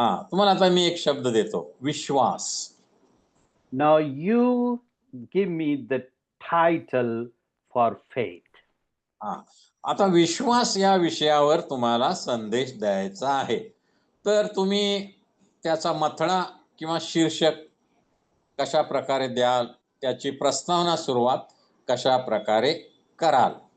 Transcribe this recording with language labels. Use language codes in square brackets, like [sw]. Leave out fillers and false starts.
[mr] तुम्हाला आता मी एक शब्द देतो, विश्वास. [en] Now you give me the title for faith. [mr] आता विश्वास या विषयावर तुम्हाला संदेश द्यायचा आहे, तर तुम्ही त्याचा मथळा किंवा शीर्षक कशा प्रकारे द्याल, त्याची प्रस्तावना सुरुवात कशा प्रकारे कराल.